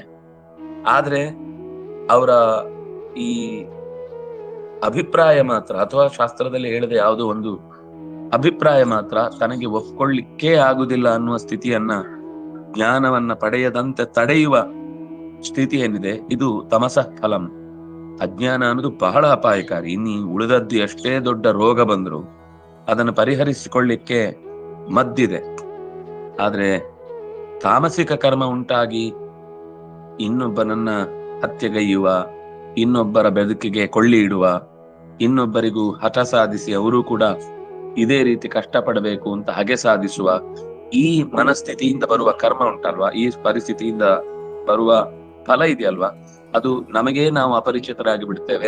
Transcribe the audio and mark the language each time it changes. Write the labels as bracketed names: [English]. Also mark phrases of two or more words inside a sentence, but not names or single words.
[Kannada] ಆದ್ರೆ ಅವರ ಈ ಅಭಿಪ್ರಾಯ ಮಾತ್ರ, ಅಥವಾ ಶಾಸ್ತ್ರದಲ್ಲಿ ಹೇಳಿದ ಯಾವುದೋ ಒಂದು ಅಭಿಪ್ರಾಯ ಮಾತ್ರ ತನಗೆ ಒಪ್ಕೊಳ್ಳಿಕ್ಕೇ ಆಗುದಿಲ್ಲ ಅನ್ನುವ ಸ್ಥಿತಿಯನ್ನ, ಜ್ಞಾನವನ್ನ ಪಡೆಯದಂತೆ ತಡೆಯುವ ಸ್ಥಿತಿ ಏನಿದೆ, ಇದು [Sanskrit] ತಮಸಃ ಫಲಂ. [Kannada] ಅಜ್ಞಾನ ಅನ್ನೋದು ಬಹಳ ಅಪಾಯಕಾರಿ. ಇನ್ನು ಉಳಿದದ್ದು ಎಷ್ಟೇ ದೊಡ್ಡ ರೋಗ ಬಂದ್ರು ಅದನ್ನು ಪರಿಹರಿಸಿಕೊಳ್ಳಿಕ್ಕೆ ಮದ್ದಿದೆ. ಆದ್ರೆ ತಾಮಸಿಕ ಕರ್ಮ ಉಂಟಾಗಿ ಇನ್ನೊಬ್ಬನನ್ನ ಹತ್ಯೆಗೈಯುವ, ಇನ್ನೊಬ್ಬರ ಬದುಕಿಗೆ ಕೊಳ್ಳಿ ಇಡುವ, ಇನ್ನೊಬ್ಬರಿಗೂ ಹಠ ಸಾಧಿಸಿ ಅವರು ಕೂಡ ಇದೇ ರೀತಿ ಕಷ್ಟಪಡಬೇಕು ಅಂತ ಹಗೆ ಸಾಧಿಸುವ ಈ ಮನಸ್ಥಿತಿಯಿಂದ ಬರುವ ಕರ್ಮ ಉಂಟಲ್ವಾ, ಈ ಪರಿಸ್ಥಿತಿಯಿಂದ ಬರುವ ಫಲ ಇದೆಯಲ್ವಾ, ಅದು ನಮಗೇ ನಾವು ಅಪರಿಚಿತರಾಗಿ ಬಿಡ್ತೇವೆ.